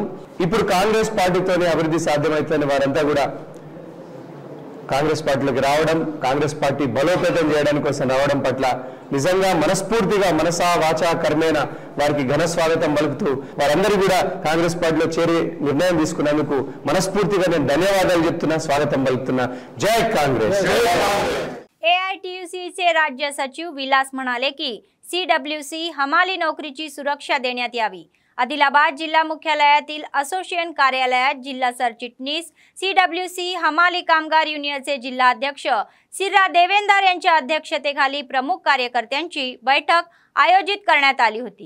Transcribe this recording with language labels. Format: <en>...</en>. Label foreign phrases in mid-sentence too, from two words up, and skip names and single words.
<te>ఇప్పుడు కాంగ్రెస్ పార్టీతోనే అభివృద్ధి సాధ్యమవుతుందని వారంతా కూడా కాంగ్రెస్ పార్టీలోకి రావడం, కాంగ్రెస్ పార్టీ బలోపేతం చేయడానికి కోసం రావడం పట్ల నిజంగా మనస్ఫూర్తిగా,</te> <sa>मनसा वाचा कर्मेण</sa> <te>వారికి ఘన స్వాగతం పలుకుతూ, వారందరూ కూడా కాంగ్రెస్ పార్టీలో చేరి నిర్ణయం తీసుకున్నందుకు మనస్ఫూర్తిగా నేను ధన్యవాదాలు చెప్తున్నా, స్వాగతం పలుకుతున్నా. జై कांग्रेस।</te> <mr>एआयटीयूसीचे राज्य सचिव विलास म्हणाले की सीडब्ल्यूसी हमाली नोकरीची सुरक्षा देण्यात यावी. आदिलाबाद जिल्हा मुख्यालयातील असोसिएशन कार्यालयात जिल्हा सरचिटणीस, सीडब्ल्यूसी हमाली कामगार युनियनचे जिल्हाध्यक्ष सिर्रा देवेंदर यांच्या अध्यक्षतेखाली प्रमुख कार्यकर्त्यांची बैठक आयोजित करण्यात आली होती.</mr>